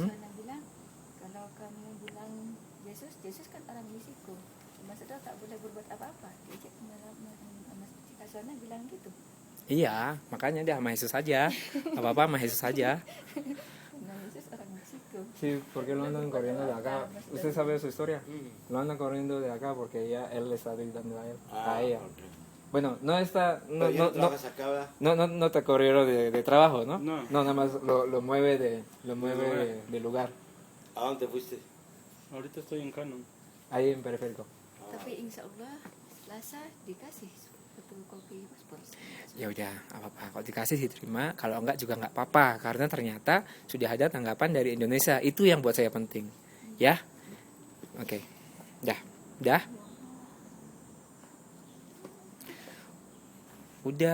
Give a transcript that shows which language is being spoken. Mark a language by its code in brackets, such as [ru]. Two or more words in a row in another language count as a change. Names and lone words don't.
[id] Suana bilang kalau kamu bilang Yesus kan orang Meksiko, ambasador tak boleh berbuat apa-apa. Dia cek Kak Suana bilang gitu. Iya, makanya dia sama Yesus aja. Nggak apa-apa, sama Yesus aja. Nah Yesus orang Meksiko. [es] Sí, porque lo andan corriendo de acá. ¿Usted sabe su historia? Lo andan corriendo de acá porque ya él le está gritando a él, a ella. ok. Bueno, no está, Pero ya no trabajas acá, ¿verdad? no te corrieron de trabajo, ¿no? No. No, nada más lo mueve de lugar, ¿A dónde fuiste? Ahorita estoy en Canon. ahí en periférico. [id] Tapi [ar] إن شاء الله [id] Selasa dikasih fotokopi paspor. Ya udah, apa-apa. Kalau dikasih diterima, kalau enggak juga enggak apa-apa, karena ternyata sudah ada tanggapan dari Indonesia. Itu yang buat saya penting, ya. Oke, dah, udah.